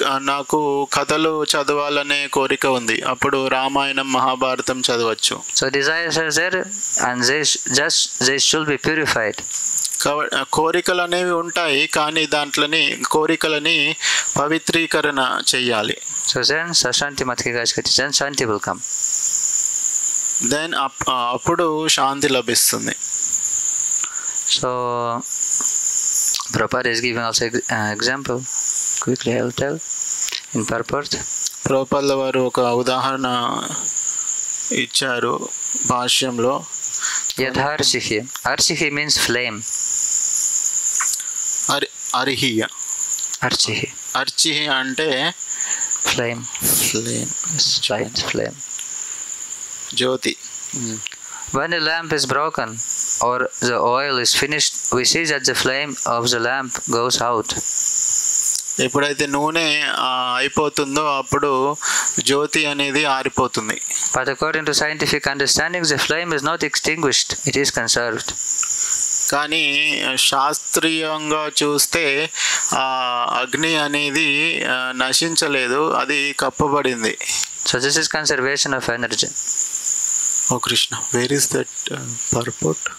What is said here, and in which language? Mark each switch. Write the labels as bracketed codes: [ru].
[te] నాకు కథలు చదవాలనే కోరిక ఉంది, అప్పుడు రామాయణం మహాభారతం చదవచ్చు. [en] So desires are there and they should be purified. [te] కోరికలు అనేవి ఉంటాయి, కానీ కోరికలని పవిత్రీకరణ చెయ్యాలి. [en] So then Sashanti Matkigashkati, then Shanti will come. [te] Then అప్పుడు శాంతి లభిస్తుంది. [en] So Prabhupada is giving also example. Quickly I will tell in purport. [te] ప్రభుపాదుల వారు ఒక ఉదాహరణ ఇచ్చారు భాష్యంలో. [en] Yadharsihi. Arsihi means flame. [sa] అర్హియ. Archihi. [te] అర్చిహి అంటే [en] flame. Light flame. [te] Jyothi. [en] When a lamp is broken or the oil is finished, we see that the flame of the lamp goes out. [te] ఎప్పుడైతే నూనె అయిపోతుందో అప్పుడు జ్యోతి అనేది ఆరిపోతుంది. [en] But according to scientific understanding, the flame is not extinguished, it is conserved. [te] కానీ శాస్త్రీయంగా చూస్తే అగ్ని అనేది నశించలేదు, అది కప్పబడింది. [en] So this is conservation of energy. Oh Krishna, where is that purport?